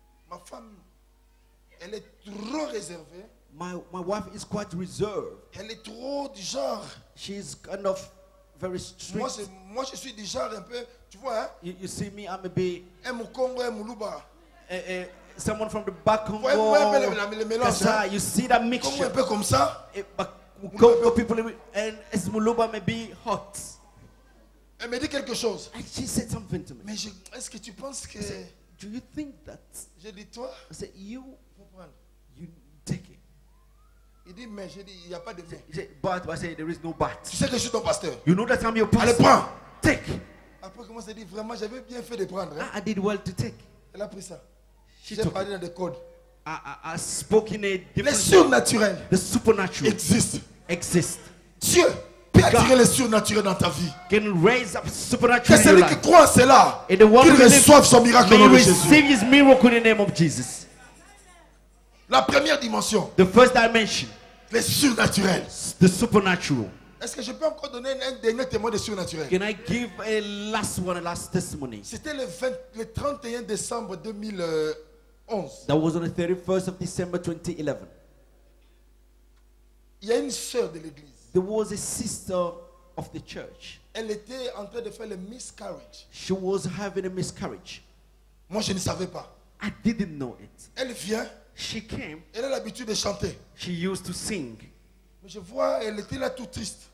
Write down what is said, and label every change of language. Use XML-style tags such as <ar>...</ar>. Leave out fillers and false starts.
<fr>ma femme, elle est trop réservée.</fr> <en>My wife is quite reserved.</en> <fr>Elle est trop du genre.</fr> <en>She's kind of very strict.</en> <fr>Moi, je suis du genre un peu, tu vois, hein?</fr> <en>You see me, I'm a bit</en> <fr>Un Mukongo, un Muluba.</fr> <en>someone from the back Congo.</en> <fr>Le mélange,</fr> <en>That's how</en> <fr>hein?</fr> <en>you see that</en> <fr>Congo un</fr> <en>mixture.</en> <fr>peu comme ça.</fr> <en>Congo people and Muluba may be hot.</en> <fr>Elle me dit quelque chose.</fr> <en>And she said something to me.</en> <fr>Mais est-ce que tu penses que...</fr> <en>Do you think that?</en> <fr>J'ai dit, toi,</fr> <en>I said, you</en> <fr>prendre.</fr> <en>take it.</en> <fr>Il dit, mais j'ai dit, il n'y a pas de mais.</fr> <en>He said, but I said, there is no but.</en> <fr>Tu sais que je suis ton pasteur.</fr> <en>You know that I'm your</en> <fr>Allez,</fr> <en>pastor.</en> <fr>prends.</fr> <en>Take.</en> <fr>Après, comment ça dit, vraiment, j'avais bien fait de prendre. Hein?</fr> <en>I did well to take.</en> <fr>Elle a pris ça.</fr> <en>She</en> <fr>J'ai</fr> <en>took</en> <fr>parlé</fr> <en>it.</en> <fr>dans des codes.</fr> <en>I spoke in a</en> <fr>Les</fr> <en>different way.</en> <fr>surnaturels</fr> <en>The supernatural</en> <fr>existent.</fr> <en>exists.</en> <fr>Dieu peut attirer les surnaturels dans ta vie.</fr> <en>Can raise up</en> <fr>Que</fr> <en>supernatural in your</en> <fr>celui qui</fr> <en>life.</en> <fr>croit en cela,</fr> <en>And the one</en> <fr>qu'il</fr> <en>who believes</en> <fr>reçoive son miracle au nom</fr> <en>may</en> <fr>de Jésus.</fr> <en>receive his miracle in the name of Jesus.</en> <fr>La première dimension,</fr> <en>The first dimension,</en> <fr>les surnaturels.</fr> <en>the supernatural.</en> <fr>Est-ce que je peux encore donner un dernier témoin de surnaturel?</fr> <en>Can I give a last one, a last testimony?</en> <fr>C'était le 31 décembre 2011.</fr> <en>That was on the 31st of December 2011.</en> <fr>Il y a une sœur de l'église.</fr> <en>There was a sister of the church.</en> <fr>Elle était en train de faire le miscarriage.</fr> <en>She was having a miscarriage.</en> <fr>Moi, je ne savais pas.</fr> <en>I didn't know it.</en> <fr>Elle vient,</fr> <en>She came,</en> <fr>elle a l'habitude de chanter.</fr> <en>she used to sing.</en> <fr>Mais je vois, elle était là tout triste.</fr>